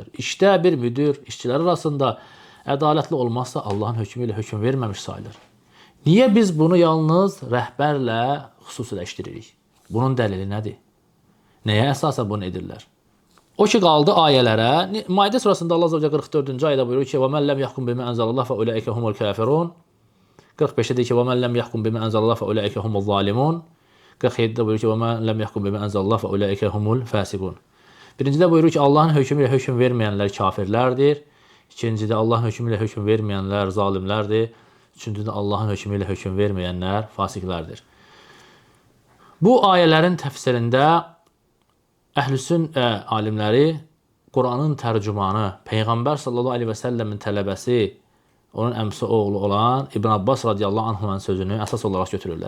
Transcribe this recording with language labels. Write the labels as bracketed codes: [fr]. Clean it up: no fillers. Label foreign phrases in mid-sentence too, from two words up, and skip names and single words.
[az] İşdə bir müdür, işçilər arasında ədalətli olmazsa, Allahın hökmü ilə hökm verməmiş sayılır. Niyə biz bunu yalnız rəhbərlə xüsusiləşdiririk? Bunun dəlili nədir? Nəyə əsasən bunu edirlər? O ki qaldı ayələrə. Maidə surasında Allah [ar] عز وجل [az] 44-cü ayədə buyurur ki: [ar] "ومن لم يحكم بما أنزل الله فأولئك هم الكافرون." [az] 45-də deyir ki: [ar] "ومن لم يحكم بما أنزل الله فأولئك هم الظالمون." [az] 47-də buyurur ki: [ar] "ومن لم يحكم بما أنزل الله فأولئك هم الفاسقون." [az] Birincidə buyurur ki, Allahın hökmü ilə hökm verməyənlər kafirlərdir. İkincidə Allahın hökmü ilə hökm verməyənlər zalimlərdir. Üçüncüdə Allahın hökmü ilə hökm verməyənlər fasiqlərdir. Bu ayələrin təfsirində Əhlüsün alimləri Quranın tərcümanı, Peyğəmbər [ar] صلى الله عليه وسلم [az] tələbəsi, onun əmsi oğlu olan İbn Abbas [ar] رضي الله عنهما [az] sözünü əsas olaraq götürürlər.